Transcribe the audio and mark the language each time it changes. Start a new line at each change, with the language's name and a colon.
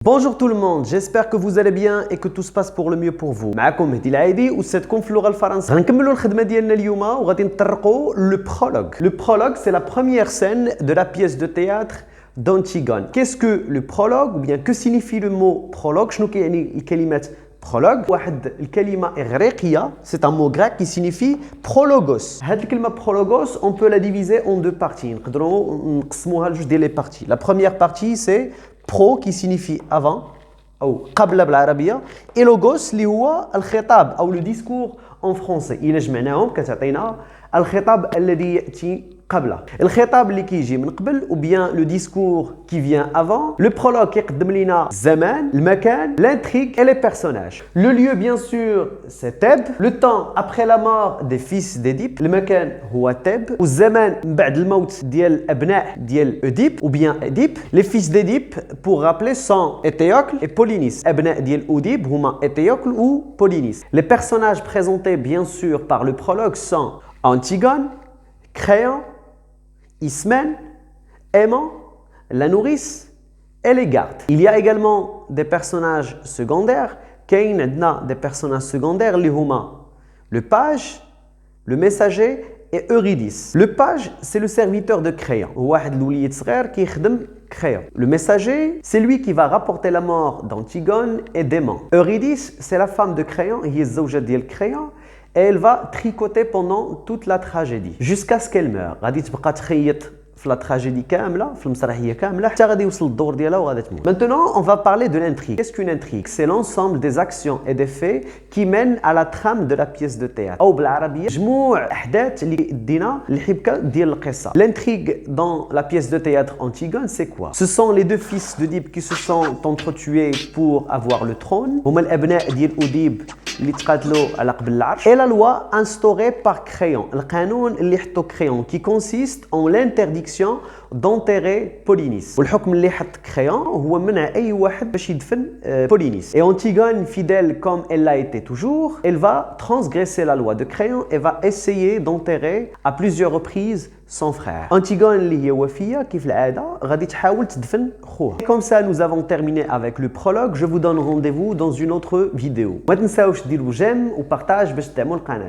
French: Bonjour tout le monde, j'espère que vous allez bien et que tout se passe pour le mieux pour vous.
Arabic: معكم مهدي العايدي وستكون في اللغة الفرنسية. غنكملوا الخدمة ديالنا اليوم وغادي نطرقوا le prologue.
French: Le prologue, c'est la première scène de la pièce de théâtre d'Antigone. Qu'est-ce que le prologue ou bien que signifie le mot prologue؟
Arabic: شنو كيعني الكلمة prologue؟ واحد الكلمة إغريقية,
French: c'est un mot grec qui signifie prologos.
Arabic: هاد الكلمة
French: prologos, on peut la diviser en deux parties.
Arabic: نقدروا نقسموها لجوج ديال
French: les parties. La première partie, c'est pro qui signifie avant
Arabic: أو قبل بالعربية
French: et logos
Arabic: اللي هو الخطاب أو
French: le discours en français.
Arabic: إلا جمعناهم كتعطينا الخطاب الذي يأتي قبله. الخطاب اللي كيجي من قبل
French: ou bien le discours qui vient avant. Le prologue
Arabic: كيقدم لنا الزمان, المكان,
French: l'intrigue et les personnages. Le lieu bien sûr c'est Thèbes. Le temps après la mort des fils d'Édipe.
Arabic: المكان هو Thèbes. والزمان من بعد الموت ديال أبناء ديال Oedipe ou bien Édipe.
French: Les fils d'Édipe pour rappeler sont Étéocle et Polynice.
Arabic: أبناء ديال Oedipe هما Étéocle ou Polynice.
French: Les personnages présentés bien sûr par le prologue sont Antigone, Créon, Ismène, Aimant, la nourrice et les gardes. Il y a également des personnages secondaires.
Arabic: كاين عندنا
French: des personnages secondaires اللي هما le page, le messager et Eurydice. Le page, c'est le serviteur de Créon.
Arabic: واحد الوليد صغير كيخدم Créon.
French: Le messager, c'est lui qui va rapporter la mort d'Antigone et d'Aimant. Eurydice, c'est la femme de Créon,
Arabic: هي الزوجة ديال Créon.
French: Et elle va tricoter pendant toute la tragédie jusqu'à ce qu'elle meure.
Arabic: غادي تبقى تخيط في la tragédie كاملة, في المسرحية كاملة حتى غادي يوصل الدور ديالها وغادي تموت.
French: Maintenant, on va parler de l'intrigue. Qu'est-ce qu'une intrigue? C'est l'ensemble des actions et des faits qui mènent à la trame de la pièce de théâtre.
Arabic: أو بالعربية مجموع أحداث اللي يدينا الحبكة ديال القصة.
French: L'intrigue dans la pièce de théâtre Antigone, c'est quoi? Ce sont les deux fils d'Oedipe qui se sont entretués pour avoir le trône.
Arabic: هما الأبناء ديال أوديب اللي تقاتلوا على قبل العرش.
French: Et la loi instaurée par Créon.
Arabic: القانون اللي حطو Créon
French: qui consiste en l'interdiction d'enterrer Polynice.
Arabic: والحكم اللي حط Créon هو منع أي واحد باش يدفن Polynice.
French: Et Antigone, fidèle comme elle l'a été toujours, elle va transgresser la loi de Créon et va essayer d'enterrer à plusieurs reprises son frère.
Arabic: Antigone اللي هي وفية كيف العادة غادي تحاول تدفن خوها.
French: Et comme ça nous avons terminé avec le prologue. Je vous donne rendez-vous dans une autre vidéo.
Arabic: ما تنساوش ديروا j'aime و partage باش تدعموا القناة.